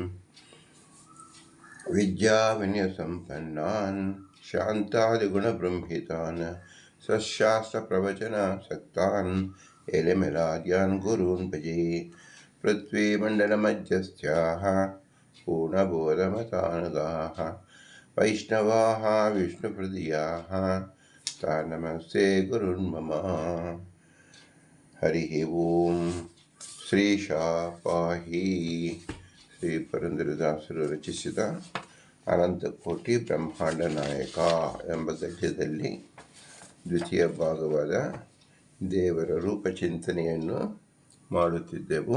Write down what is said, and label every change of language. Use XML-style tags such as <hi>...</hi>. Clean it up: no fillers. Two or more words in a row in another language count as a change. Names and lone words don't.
<sa>विद्याविनयसम्पन्नान् शान्तादिगुणबृंहितान् सशास्त्रप्रवचनासक्तान् एलिमिलाद्यान् गुरून् भजे। पृथ्वीमण्डलमध्यस्थाः पूर्णबोधमतानुगाः वैष्णवाः विष्णुहृदयाः तान् नमस्ते गुरुन्मम। हरिः ओम् ಶ್ರೀಶಾಪಾಹಿ.</sa> <kn>ಶ್ರೀ ಪುರಂದರದಾಸರು ರಚಿಸಿದ ಅನಂತಕೋಟಿ ಬ್ರಹ್ಮಾಂಡ ನಾಯಕ ಎಂಬ ಗದ್ಯದಲ್ಲಿ ದ್ವಿತೀಯ ಭಾಗವಾದ ದೇವರ ರೂಪಚಿಂತನೆಯನ್ನು ಮಾಡುತ್ತಿದ್ದೆವು.</kn>